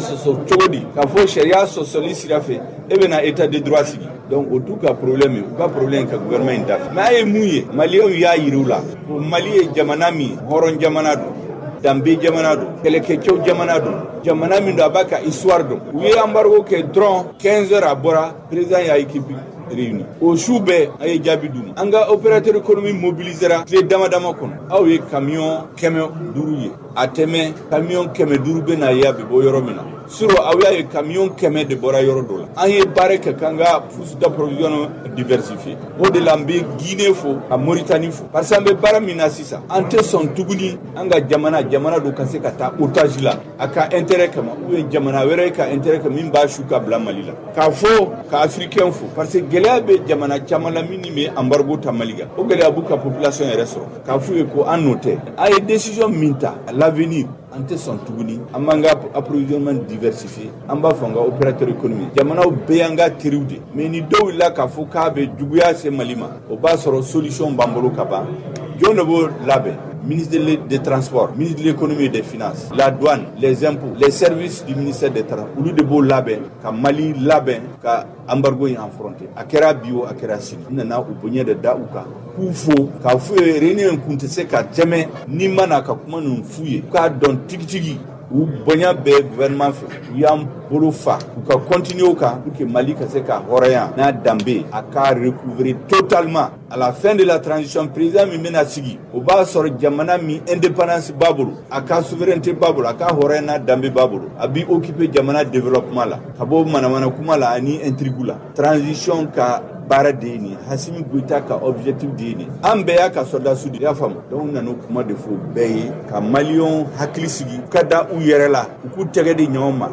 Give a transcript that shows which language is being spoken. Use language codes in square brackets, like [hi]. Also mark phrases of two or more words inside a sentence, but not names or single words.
[bm] sɔsɔ cogo di k'a fɔ sariya sɔsɔli sira fɛ e bɛ na [fr] état de droit [bm] sigi donc o t'u ka problème ye u ka problème ka gouvernement in dafiri mais a ye mun ye maliyɛnw y'a yir'u la ko Mali ye jamana min hɔrɔn jamana don danbe jamana don kɛlɛkɛcɛw jamana don jamana min don a b'a ka histoire don u ye embargo kɛ dɔrɔn 15 heures a bɔra président y'a équipe réuni o su bɛɛ a ye jaabi d'u ma an ka [fr] opérateur économique [bm] mobilisera tile dama dama kɔnɔ aw ye camion 500 ye a tɛmɛ camion 500 bɛ na ye a bɛ bɔ yɔrɔ min na sur aw y'a ye camion 100 de bɔra yɔrɔ dɔ la an ye baara kɛ k'an ka [fr] source d'approvisionnement diversifié [bm] o de la n bɛ Guinée fo ka Mauritanie fo [fr] parce que [bm] an bɛ baara min na sisan an tɛ sɔn tuguni an ka jamana do ka se ka taa otage la a ka intérêt kama [fr] ou bien [bm] jamana wɛrɛ ka intérêt kama min b'a su ka bila Mali la k'a fɔ ka africain fo [fr] parce que [bm] gɛlɛya bɛ jamana caman la min bɛ embargo ta Mali kan o gɛlɛya b'u ka population yɛrɛ sɔrɔ k'a f'u ye ko an n'o tɛ a ye décision min ta [fr] à l'avenir [bm] an tɛ sɔn tuguni an b'an ka [fr] approvisionnement diversifié [bm] an b'a fɔ an ka [fr] opérateur économique [bm] jamanaw bɛɛ y'an ka teriw de mais ni dɔw wulila k'a fɔ k'a bɛ juguya se Mali ma o b'a sɔrɔ solution b'an bolo ka ban jɔn de b'o labɛn [fr] ministre des transports ministre de l'économie et des finances la douane les impôts les services du ministère des transports [bm] olu de b'o labɛn ka Mali labɛn ka embargo in affronter a kɛra bi o a kɛra sini n nana u bonya de da u kan k'u fo k'a f'u ye réunion in kun tɛ se ka tɛmɛ ni ma na ka kuma ninnu f'u ye k'a dɔn tigitigi u bonya bɛɛ gouvernement fɛ u y'an bolo fa u ka continuer o kan [fr] pour que [bm] Mali ka se ka hɔrɔnya n'a danbe a ka [fr] recouvrer totalement à la fin de la transition [bm] président min bɛna sigi o b'a sɔrɔ jamana min indépendance b'a bolo a ka souveraineté b'a bolo a ka hɔrɔnya n'a danbe b'a bolo a b'i occuper jamana développement la ka bɔ manamana kuma la ani intrigue la transition ka baara de ye nin Hasimi Goïta ka objectif de ye nin an bɛɛ y'a ka sɔrɔdasiw de y'a faamu donc n nana o kuma de fɔ bɛɛ ye ka maliyɛnw hakili sigi u ka da u yɛrɛ la u k'u tɛgɛ di ɲɔgɔn ma